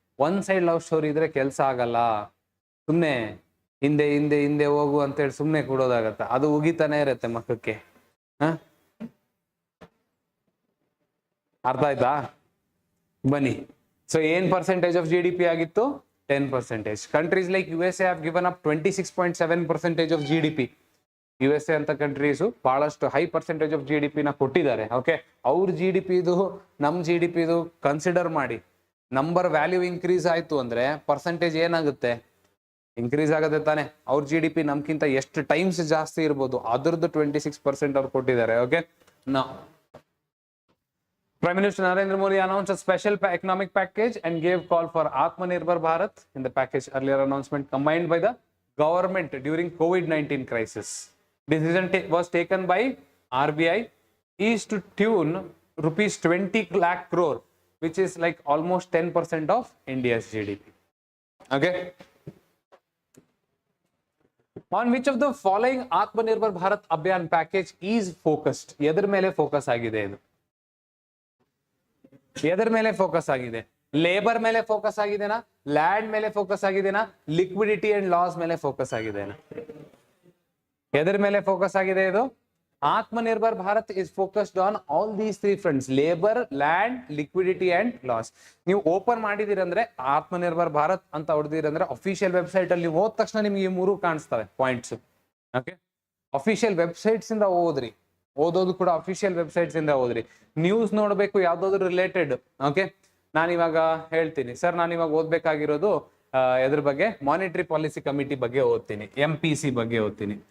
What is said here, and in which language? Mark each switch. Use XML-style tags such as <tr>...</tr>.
<kn>1 side love story ಇದ್ರೆ ಕೆಲಸ ಆಗಲ್ಲ. ಸುಮ್ನೆ ಹಿಂದೆ ಹಿಂದೆ ಹಿಂದೆ ಹೋಗು ಅಂತೇಳಿ ಸುಮ್ನೆ ಕೊಡೋದಾಗತ್ತ, ಅದು ಉಗಿತಾನೆ ಇರತ್ತೆ ಮಕ್ಕಕ್ಕೆ. ಅರ್ಥ ಆಯ್ತಾ? ಬನ್ನಿ. ಸೊ ಏನ್</kn> <en>percentage of GDP</en> <kn>ಆಗಿತ್ತು? 10%.</kn> <en>Countries like USA have given up 26.7% of GDP.</en> <kn>USA ಅಂತ ಕಂಟ್ರೀಸು ಬಹಳಷ್ಟು</kn> <en>high percentage of GDP</en> <kn>ನ ಕೊಟ್ಟಿದ್ದಾರೆ. ಓಕೆ, ಅವ್ರ GDP ಇದು ನಮ್ GDP ಇದು ಕನ್ಸಿಡರ್ ಮಾಡಿ. ನಂಬರ್ ವ್ಯಾಲ್ಯೂ ಇನ್ಕ್ರೀಸ್ ಆಯ್ತು ಅಂದ್ರೆ ಪರ್ಸೆಂಟೇಜ್ ಏನಾಗುತ್ತೆ? ಇನ್ಕ್ರೀಸ್ ಆಗುತ್ತೆ ತಾನೆ. ಅವ್ರ GDP ನಮ್ಗಿಂತ ಎಷ್ಟು ಟೈಮ್ಸ್ ಜಾಸ್ತಿ ಇರ್ಬೋದು, ಅದ್ರದ್ದು 26% ಅವ್ರು ಕೊಟ್ಟಿದ್ದಾರೆ.</kn> <en>Okay, ನಾ Prime Minister Narendra Modi announced a special economic package and gave call for Atmanirbhar Bharat in the package. Earlier announcement combined by the government during COVID-19 crisis. Decision was taken by RBI is to tune rupees 20 lakh crore, which is like almost 10% of India's GDP. Okay. On which of the following Atmanirbhar Bharat Abhiyan package is focused?</en> <kn>ಎದರ ಮೇಲೆ focus ಆಗಿದೆ ಇದು? ಎದರ ಮೇಲೆ focus ಆಗಿದೆ? Labour ಮೇಲೆ focus ಆಗಿದೆನಾ? Land ಮೇಲೆ focus ಆಗಿದೆನಾ? Liquidity and loss ಮೇಲೆ focus ಆಗಿದೆನಾ? ಎದರ ಮೇಲೆ focus ಆಗಿದೆ ಇದು?</kn> <en>Atmanirbhar Bharat is focused on all these three fronts: labor, land, liquidity and loss.</en> <kn>ನೀವು ಓಪನ್ ಮಾಡಿದಿರಂದ್ರೆ ಆತ್ಮನಿರ್ಭರ್ ಭಾರತ್ ಅಂತ ಹೊಡೆದಿರಂದ್ರೆ ಅಫಿಷಿಯಲ್ ವೆಬ್ಸೈಟ್ ಅಲ್ಲಿ ಹೋದ ತಕ್ಷಣ ನಿಮ್ಗೆ ಈ ಮೂರು ಕಾಣಿಸ್ತವೆ ಪಾಯಿಂಟ್ಸ್. ಓಕೆ, ಅಫಿಷಿಯಲ್ ವೆಬ್ಸೈಟ್ಸ್ ಇಂದ ಓದ್ರಿ, ಓದೋದು ಕೂಡ ಅಫಿಷಿಯಲ್ ವೆಬ್ಸೈಟ್ಸ್ ಇಂದ ಓದ್ರಿ. ನ್ಯೂಸ್ ನೋಡ್ಬೇಕು ಯಾವ್ದಾದ್ರು ರಿಲೇಟೆಡ್. ಓಕೆ, ನಾನಿವಾಗ ಹೇಳ್ತೀನಿ ಸರ್, ನಾನಿವಾಗ ಓದ್ಬೇಕಾಗಿರೋದು ಎದ್ರ ಬಗ್ಗೆ, ಮಾನಿಟರಿ ಪಾಲಿಸಿ ಕಮಿಟಿ ಬಗ್ಗೆ ಓದ್ತೀನಿ, MPC ಬಗ್ಗೆ ಓದ್ತೀನಿ.</kn>